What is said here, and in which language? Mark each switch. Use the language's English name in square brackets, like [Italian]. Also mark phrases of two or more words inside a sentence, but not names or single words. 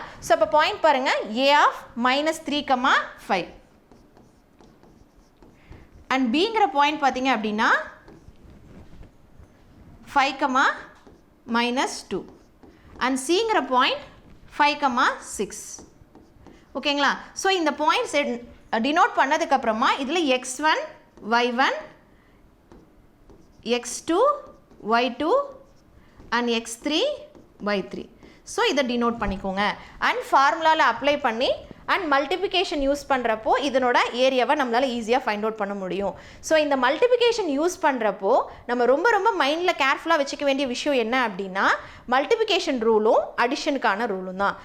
[Tamil] ஸோ இப்போ பாயிண்ட் பாருங்கள், [English] A of [Tamil] -3,5 அண்ட் பிங்கிற பாயிண்ட் பார்த்தீங்க அப்படின்னா 5,-2 அண்ட் சிங்கிற பாயிண்ட் 5,6. ஓகேங்களா? ஸோ இந்த [English] points denote [Tamil] பண்ணதுக்கப்புறமா இதில் x1 y1 x2 y2 அண்ட் x3 y3. ஸோ இதை டினோட் பண்ணிக்கோங்க. அண்ட் ஃபார்முலாவில் அப்ளை பண்ணி அண்ட் [English] multiplication use [Tamil] பண்ணுறப்போ இதனோட ஏரியாவை நம்மளால் ஈஸியாக [English] find out [Tamil] பண்ண முடியும். ஸோ இந்த [English] multiplication use [Tamil] பண்ணுறப்போ நம்ம ரொம்ப மைண்டில் கேர்ஃபுல்லாக வச்சுக்க வேண்டிய விஷயம் என்ன அப்படின்னா மல்டிபிகேஷன் ரூலும் அடிஷனுக்கான ரூலும் தான்.